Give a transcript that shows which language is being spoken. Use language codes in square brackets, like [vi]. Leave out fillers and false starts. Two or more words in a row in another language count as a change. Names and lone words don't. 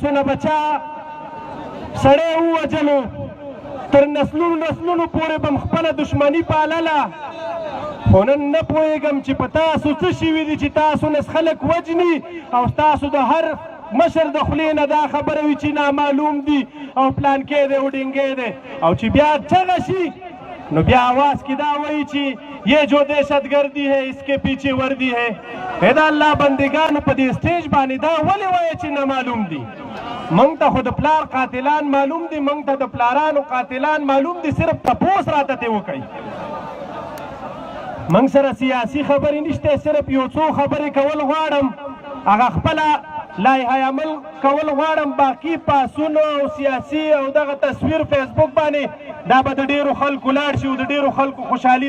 [ps] نه بچا سړی ووجلو تر نسلونو پورې به م خپله دښمني پالله خو نن نه پوهېږم چې په تاسو څه شوي دي چې تاسو نه خلک وجني او تاسو د هر مشر د خولې نه دا خبره وي چې نامعلوم دي او پلانکې دی او ډینګې دی او چې بیا چغه شي نو بیا آواز کې دا وایي چې [ur] یہ جو دہشت گردی ہے اس کے پیچھے وردی ہے [ps] دا الله بندگانو په دې سټیج باندې دا ولې وایي چې نامعلوم دي موږ ته خو د پلار قاتلان معلوم دي موږ ته د پلارانو قاتلان معلوم دي صرف تپوس راته ترې وکړئ موږ سره سیاسي خبرې نشته صرف یو څو خبرې کول غواړم هغه خپله لایحه عمل کول غواړم باقي پاسونه او سیاسي او دغه تصویر فیسبوک باندې دا به د ډېرو خلکو لاړ شي او د ډېرو خلکو خوشحالي